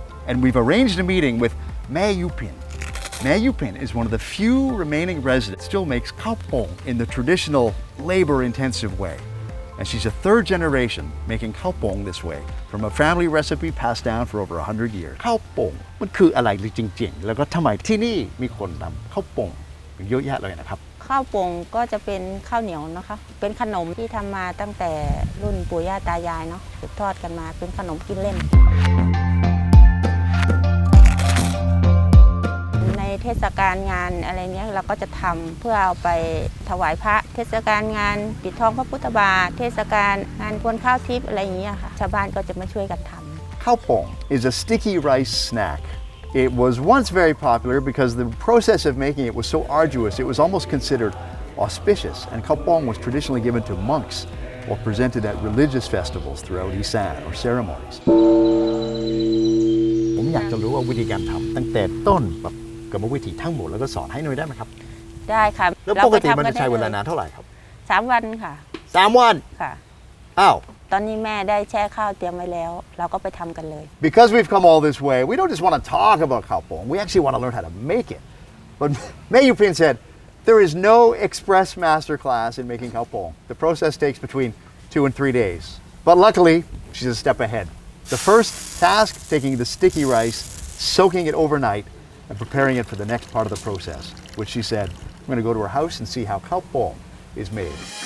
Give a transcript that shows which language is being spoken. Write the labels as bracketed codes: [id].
[en] And we've arranged a meeting with Mae Yupin. Mae Yupin is one of the few remaining residents who still makes Khao Pong in the traditional labor-intensive way. And she's a third generation making Khao Pong this way from a family recipe passed down for over 100 years. [th] Khao Pong มันคืออะไรจริงๆแล้วก็ทำไมที่นี่มีคนทำข้าวปงเยอะแยะเลยนะครับ ข้าวปงก็จะเป็นข้าวเหนียวนะคะเป็นขนมที่ทำมาตั้งแต่รุ่นปู่ย่าตายายเนาะสืบทอดกันมาเป็นขนมกินเล่นในเทศกาลงานอะไรเงี้ยเราก็จะทำเพื่อเอาไปถวายพระเทศกาลงานปิดทองพระพุทธบาทเทศกาลงานกวนข้าวทิพย์อะไรอย่างเงี้ยค่ะชาวบ้านก็จะมาช่วยกันทำ [en] Khao Pong is a sticky rice snack. It was once very popular because the process of making it was so arduous, it was almost considered auspicious, and Khao Pong was traditionally given to monks or presented at religious festivals throughout Isan or ceremonies. [th] ผมอยากจะรู้ว่าวิธีการทำตั้งแต่ต้นแบบกรรมวิธีทั้งหมดแล้วก็สอนให้หน่อยได้ไหมครับ ได้ค่ะ แล้วปกติมันจะใช้เวลานานเท่าไหร่ครับ 3 วันค่ะ 3 วัน ค่ะ อ้าว ตอนนี้แม่ได้แช่ข้าวเตรียมไว้แล้วเราก็ไปทำกันเลย [en] Because we've come all this way, we don't just want to talk about Khao Pong. We actually want to learn how to make it. But Mae Yupin said there is no express master class in making Khao Pong. The process takes between 2 and 3 days. But luckily, she's a step ahead. The first task, taking the sticky rice, soaking it overnight, and preparing it for the next part of the process, which she said, I'm going to go to her house and see how Khao Pong is made.